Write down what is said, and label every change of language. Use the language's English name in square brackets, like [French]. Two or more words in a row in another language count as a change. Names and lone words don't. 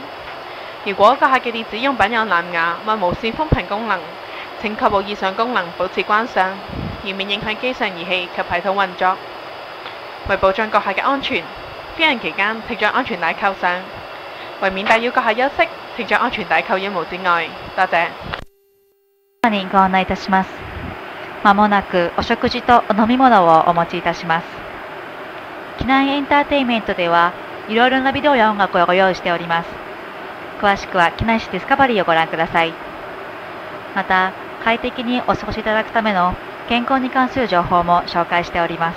[Cantonese] 如果顧客嘅電子用品有藍牙或無線寬頻功能，請確保以上功能保持關上，以免影響機上儀器及系統運作。為保障顧客嘅安全，飛行期間請將安全帶扣上。為免打擾顧客休息，請將安全帶扣於帽子外。多謝。 [Japanese] にご案内いたします。まもなくお食事とお飲み物をお持ちいたします。機内エンターテインメントではいろいろなビデオや音楽をご用意しております。詳しくは機内誌ディスカバリーをご覧ください。また、快適にお過ごしいただくための健康に関する情報も紹介しております。